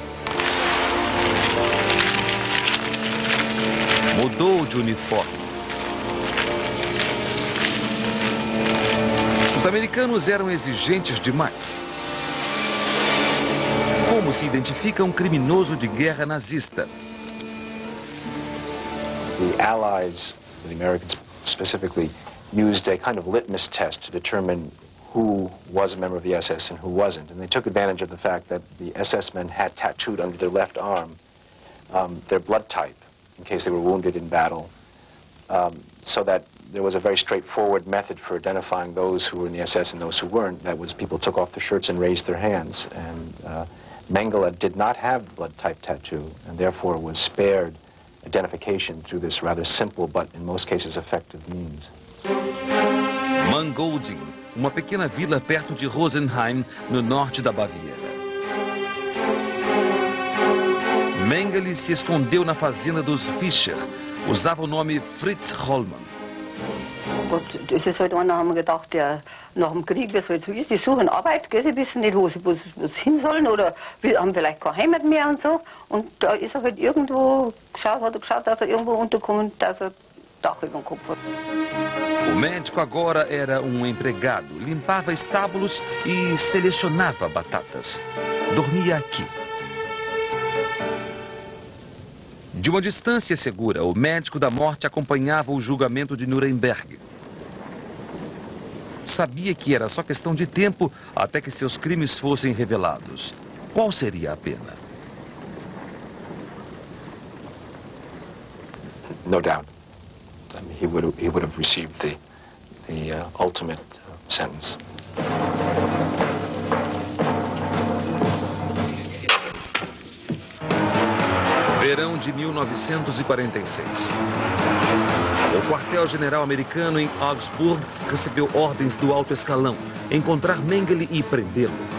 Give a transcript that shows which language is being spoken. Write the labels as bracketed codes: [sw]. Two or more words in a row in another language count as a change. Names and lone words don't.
[pt] Mudou de uniforme. Os americanos eram exigentes demais. Como se identifica um criminoso de guerra nazista? [en] The Allies, the Americans specifically, used a kind of litmus test to determine who was a member of the SS and who wasn't. And they took advantage of the fact that the SS men had tattooed under their left arm their blood type in case they were wounded in battle, so that there was a very straightforward method for identifying those who were in the SS and those who weren't. That was, people took off their shirts and raised their hands. And Mengele did not have the blood type tattoo, and therefore was spared identification through this rather simple but in most cases effective means. [pt] Mangolding, uma pequena vila perto de Rosenheim, no norte da Baviera. Mengele se escondeu na fazenda dos Fischer, usava o nome Fritz Hollmann. [de] Gut, das ist halt einer, haben wir gedacht, der nach dem Krieg, wie es halt so ist, die suchen Arbeit, gell, sie wissen nicht, wo sie hin sollen oder haben vielleicht keine Heimat mehr und so. Und da ist er halt irgendwo geschaut, hat er geschaut, dass er irgendwo unterkommt, dass er Dach über dem Kopf hat. [pt] O médico agora era empregado, limpava estábulos e selecionava batatas. Dormia aqui. De uma distância segura, o médico da morte acompanhava o julgamento de Nuremberg. Sabia que era só questão de tempo até que seus crimes fossem revelados. Qual seria a pena? [en] No doubt. I mean, he would have received the ultimate sentence. [pt] Verão de 1946. O quartel-general americano em Augsburg recebeu ordens do alto escalão, encontrar Mengele e prendê-lo.